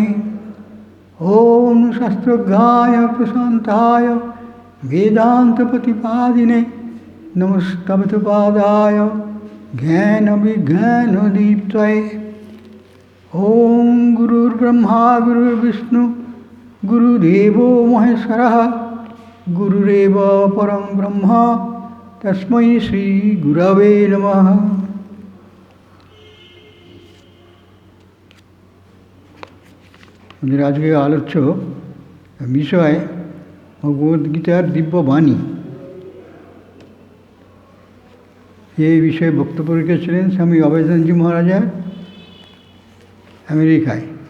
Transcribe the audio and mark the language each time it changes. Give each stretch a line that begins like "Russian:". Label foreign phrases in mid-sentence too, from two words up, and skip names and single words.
Sanskrit: ॐ शास्त्रज्ञाय प्रशान्ताय वेदान्तप्रतिपादिने नमस्तभृतपादाय ज्ञानविज्ञानदीप्तये। ॐ गुरुर्ब्रह्मा गुरुर्विष्णु गुरुदेवो महेश्वरः गुरुरेव परं ब्रह्म तस्मै श्रीगुरवे नमः।
Bangla: আমাদের আজকে আলোচ্য বিষয় ভগবদ্গীতার দিব্যবাণী। এই বিষয়ে বক্তব্য রেখেছিলেন স্বামী অভয়দানজি মহারাজা আমেরিকায়।